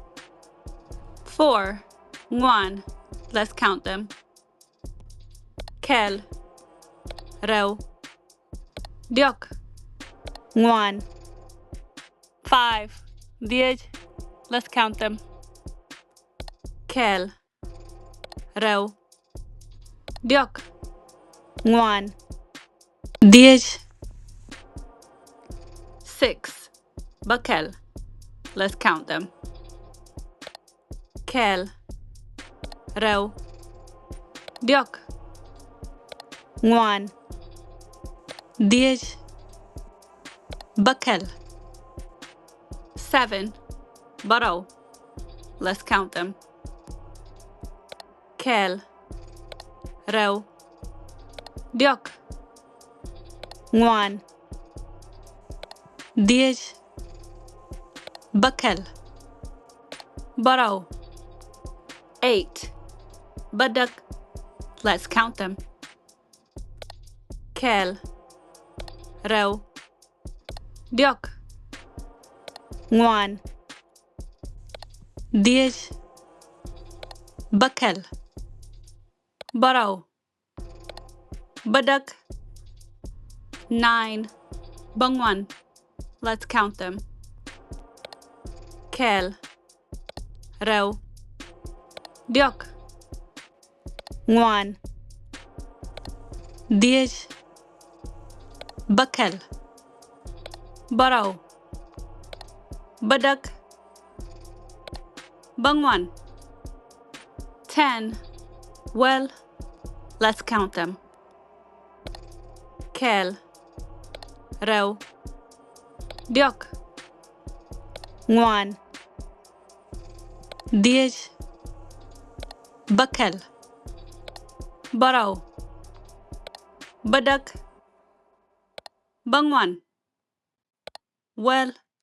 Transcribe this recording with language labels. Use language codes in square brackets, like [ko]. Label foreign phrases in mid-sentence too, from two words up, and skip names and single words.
[en] 4. Nguan. Let's count them. [nus] Kel. Reu. Diok. Nguan. [en] 5. Diej. Let's count them. [nus] Kel. Reu. Diok. Nguan. Diej. 6. Bakel. [en] Let's count them. Kel. [nus] Reu. Diok. Nguan. Diej. Bakel. 7. Barau. [en] Let's count them. Kel. [nus] Reu. Diok. Nguan. Diej. Bakel. Barau. 8. Badak. [en] Let's count them. Kel. [nus] Reu. Diok. Nguan. Diej. Bakel. Barau. Badak. 9. Bangwan. [en] Let's count them. Kel. [nus] Reu. Diok. Nguan. Diej. Bakel. Barau. Badak. Bangwan. [en] 10. Well, let's count them. [nus] Kel. Reu. Diok. Nguan. Diej. Bakel. Barau. Badak. Bangwan. [en] Well,